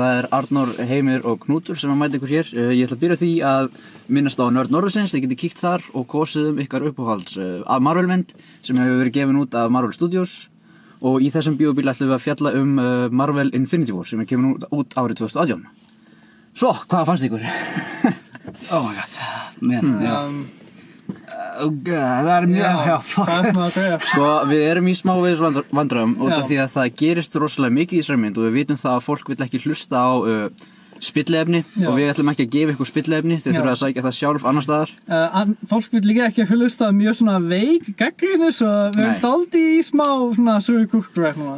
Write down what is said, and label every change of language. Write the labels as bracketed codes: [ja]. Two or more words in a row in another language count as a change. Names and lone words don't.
[is] Það Arnór, Heimir og Knútur sem að mæta ykkur hér. Ég ætla að byrja því að minnast á Nörd Norðursins. Þið getið kíkt þar og kosið ykkar uppáhalds af Marvel-mynd sem hefur verið gefin út af Marvel Studios. Og í þessum Bíóbíl ætlum við að fjalla Marvel Infinity War sem kemur út árið 2018. Svo, hvað fannst ykkur? [en] Oh my god, man, [is] það mjög, Sko, við erum í smávegis vandræðum út af því að það gerist rosalega mikið í þessari mynd og við vitum það að fólk vill ekki hlusta á spilliefni og við ætlum ekki að gefa ykkur spilliefni, þið þurfa að sækja það sjálf annar staðar. Fólk vil líka ekki hlusta mjög svona veik gagnrýni, svo við erum dálítið í smá svona sögukúrkur núna.